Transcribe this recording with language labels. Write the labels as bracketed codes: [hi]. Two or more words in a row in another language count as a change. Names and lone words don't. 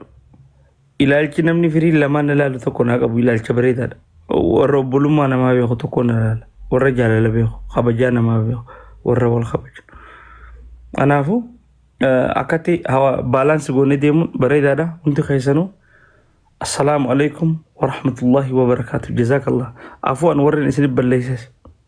[om] Ilaalchi namni firii lamaan ilaalu tokko naa qabu ilaalcha bareedaadha. Warra obbolummaa namaa beeku tokko na ilaala. Warra jaalala beeku kabajaa namaa beeku warra wal kabaju. Kanaafuu akkatti baalaansi goonee deemuun bareedaadha hundi keessanuu. [ar] السلام عليكم ورحمة الله وبركاته. جزاك الله. عفواً [om] warreen isin balleesses.